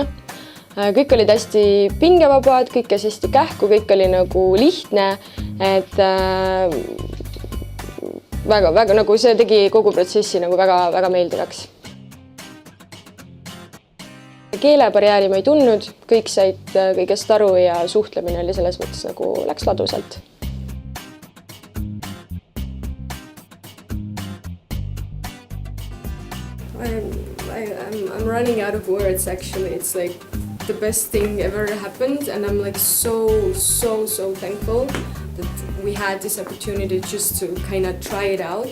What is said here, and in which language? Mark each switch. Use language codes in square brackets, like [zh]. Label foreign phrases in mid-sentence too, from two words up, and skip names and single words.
[et] Kõik olid hästi pingevabad, kõik käis hästi kähku, kõik oli nagu lihtne, et väga nagu see tegi kogu protsessi nagu väga meeldivaks. Keelebarjääri ma ei tundnud, kõik said kõigest aru ja suhtlemine oli selles mõttes nagu läks ladusalt. [en] I'm running out of words actually. It's like the best thing ever happened and I'm like so thankful that we had this opportunity just to kind of try it out.